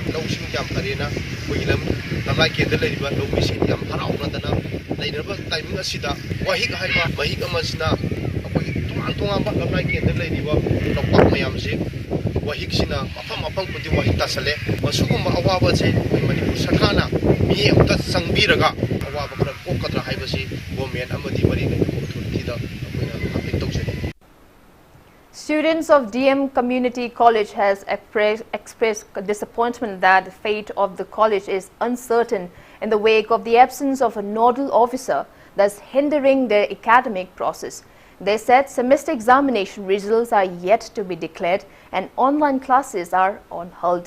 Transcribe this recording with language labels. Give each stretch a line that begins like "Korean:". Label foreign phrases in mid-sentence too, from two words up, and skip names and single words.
Manipuri: ꯂꯧꯁꯤꯡ ꯌꯥꯝ ꯐꯔꯦꯅ ꯑꯩꯈꯣꯏꯒꯤ ꯂꯝꯂꯥꯏ ꯀꯦꯟꯗ ꯂꯩꯔꯤꯕ ꯂꯧꯃꯤꯁꯤꯡ ꯌꯥꯝ ꯍꯔꯥꯎꯅꯗꯅ ꯂꯩꯔꯕ ꯇꯥꯏꯃꯤꯡ ꯑꯁꯤꯗ ꯋꯥꯍꯤꯛ ꯍꯥꯏꯕ ꯃꯍꯤꯛ ꯑꯃꯁꯤꯅ ꯑꯩꯈꯣꯏꯒꯤ ꯇꯣꯉꯥꯟ ꯇꯣꯉꯥꯟꯕ ꯂꯝꯂꯥꯏ ꯀꯦꯟꯗ ꯂꯩꯔꯤꯕ ꯂꯧꯄꯥꯛ ꯃꯌꯥꯝꯁꯤ ꯋꯥꯍꯤꯛꯁꯤꯅ ꯃꯐꯝ ꯃꯐꯝ ꯈꯨꯗꯤꯡ ꯋꯥꯍꯤꯛ ꯇꯥꯁꯜꯂꯦ ꯃꯁꯤꯒꯨꯝꯕ ꯑꯋꯥꯕꯁꯤ ꯑꯩꯈꯣꯏ ꯃꯅꯤꯄꯨꯔ ꯁꯔꯀꯥꯔꯅ ꯃꯤꯠꯌꯦꯡ ꯑꯃꯨꯛꯇ ꯆꯪꯕꯤꯔꯒ ꯑꯋꯥꯕ ꯈꯔ ꯀꯣꯛꯀꯗ꯭ꯔꯥ ꯍꯥꯏꯕꯁꯤ ꯒꯣꯔꯃꯦꯟꯠ ꯑꯃꯗꯤ ꯃꯔꯤ ꯂꯩꯅꯕ ꯑꯣꯊꯣꯔꯤꯇꯤꯗ ꯑꯩꯈꯣꯏꯅ ꯑꯄꯤꯜ ꯇꯧꯖꯔꯤ.
English: Students of DM Community College has expressed disappointment that the fate of the college is uncertain in the wake of the absence of a nodal officer, thus hindering their academic process. They said semester examination results are yet to be declared and online classes are on hold.